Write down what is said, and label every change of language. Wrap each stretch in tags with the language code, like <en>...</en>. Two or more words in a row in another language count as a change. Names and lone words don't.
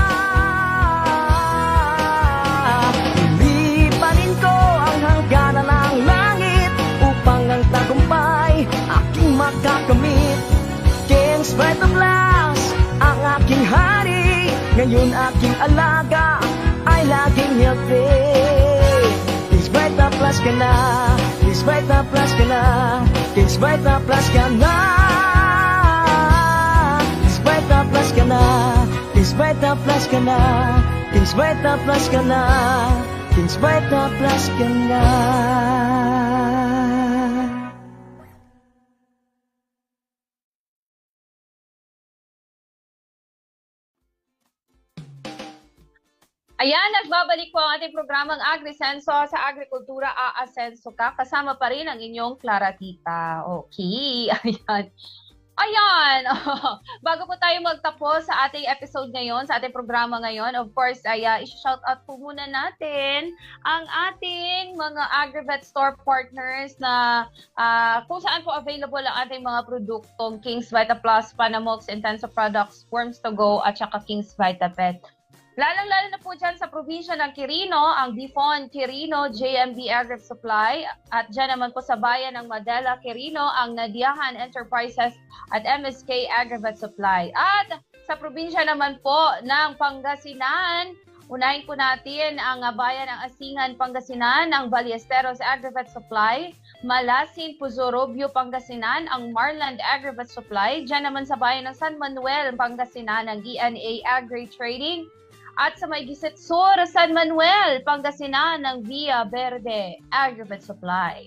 <tl>Ilipanin ko ang hangganan ng langit upang ang tagumpay aking makakamit. King's Vita Plus, ang aking hari, ngayon aking alaga ay laging healthy. King's Vita Plus ka na, King's Vita Plus ka na, King's Vita Plus ka na. King's Vita Plus ka na, King's Vita Plus ka na, King's Vita Plus ka na, King's Vita Plus ka na. Ayan, nagbabalik po ang ating programang AgriSenso sa Agrikultura Aasenso Ka. Kasama pa rin ang inyong Clara Tita. Okay, ayan. Ayan, bago po tayo magtapos sa ating episode ngayon, sa ating programa ngayon,</tl> <en>of course,</en> <tl>ay i-shout out po muna natin ang ating mga</tl> <en>AgriVet store partners</en> <tl>na kung saan po available ang ating mga produktong King's Vita Plus, Panamox, Intenso Products, Worms to Go, at saka King's Vita Pet. Lalong-lalo na po dyan sa probinsya ng Quirino, ang Difon, Quirino, JMB Agri Supply, at dyan naman po sa bayan ng Madela, Quirino, ang Nadiahan Enterprises at MSK Agrivet Supply. At sa probinsya naman po ng Pangasinan, unahin po natin ang bayan ng Asingan, Pangasinan, ang Ballesteros Agrivet Supply, Malasin, Puzorobio, Pangasinan, ang Marland Agrivet Supply, dyan naman sa bayan ng San Manuel, Pangasinan, ang ENA Agri Trading, at sa may Gisit Sur, San Manuel, Pangasinan, ng Via Verde Agrivet Supply.</tl>